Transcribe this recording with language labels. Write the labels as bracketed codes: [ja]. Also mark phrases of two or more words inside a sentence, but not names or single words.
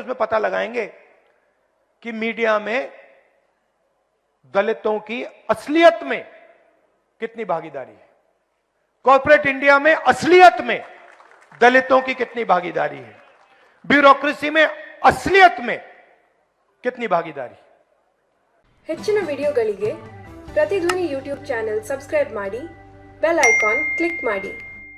[hi] उसमें पता लगाएंगे कि मीडिया में दलितों की असलियत में कितनी भागीदारी है, [en] corporate India [hi] में असलियत में दलितों की कितनी भागीदारी है, ब्यूरोक्रेसी में, असलियत में कितनी भागीदारी। [kn] ಹೆಚ್ಚಿನ ವಿಡಿಯೋಗಳಿಗೆ ಪ್ರತಿಧ್ವನಿ [en] YouTube channel subscribe [kn] ಮಾಡಿ, [en] bell icon click [kn] ಮಾಡಿ.